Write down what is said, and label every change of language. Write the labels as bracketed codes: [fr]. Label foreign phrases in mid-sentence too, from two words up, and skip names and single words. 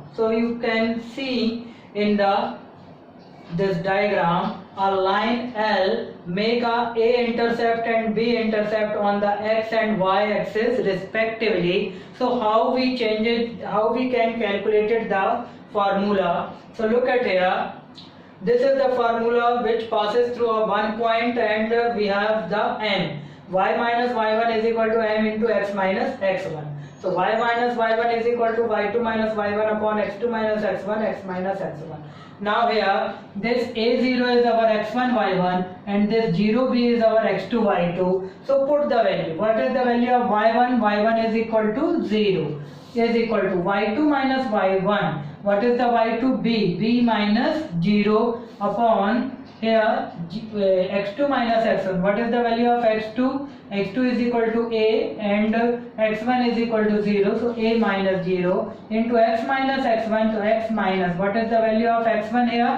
[en] So you can see in this diagram a line L make a intercept and B intercept on the x and y axis respectively. So how we change it, how we can calculate it, the formula. So look at here, this is the formula which passes through a 1 point and we have the m. Y minus y1 is equal to m into x minus x1. So y minus y1 is equal to y2 minus y1 upon x2 minus x1 x minus x1. Now here this a0 is our x1 y1 and this 0b is our x2 y2. So put the value. What is the value of y1? Y1 is equal to 0 is equal to y2 minus y1. What is the y2? b minus 0 upon here x2 minus x1. What is the value of x2? x2 is equal to a and x1 is equal to 0, so a minus 0 into x minus x1, so x minus, what is the value of x1 here?